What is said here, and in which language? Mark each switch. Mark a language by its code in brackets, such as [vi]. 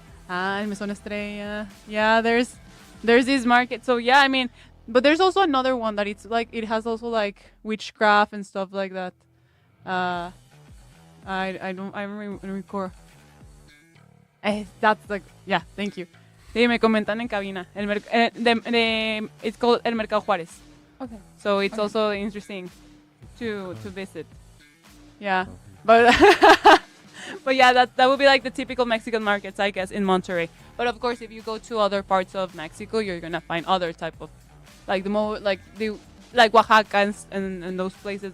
[en] El Mesón Estrella. Yeah, there's this market. So yeah, I mean, but there's also another one that it's like it has also like witchcraft and stuff like that. I don't record. That's like, yeah, thank you. [es] Sí, me comentan en cabina. [en] It's called El Mercado Juárez. Okay. So it's also interesting to visit. Yeah, but but yeah, that would be like the typical Mexican markets, I guess, in Monterrey. But of course, if you go to other parts of Mexico, you're gonna find other type of like like Oaxaca and those places.